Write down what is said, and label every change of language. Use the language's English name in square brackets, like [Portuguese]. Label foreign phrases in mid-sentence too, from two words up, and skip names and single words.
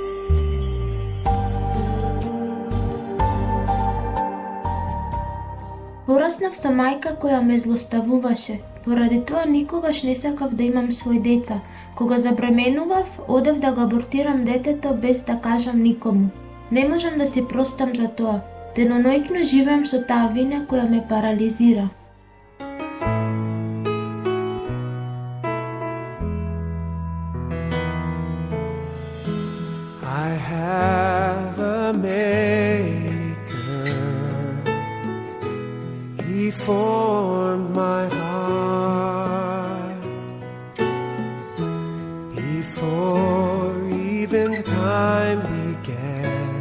[Macedonian] Пораснав со мајка која ме злоставуваше. Поради тоа никогаш не сакав да имам свој деца. Кога забременував, одев да го абортирам детето без да кажам никому. Не можам да си простам за тоа. Деноноќно живеам со таа вина која ме парализира. [English] I have a maker. He formed my heart before even time began.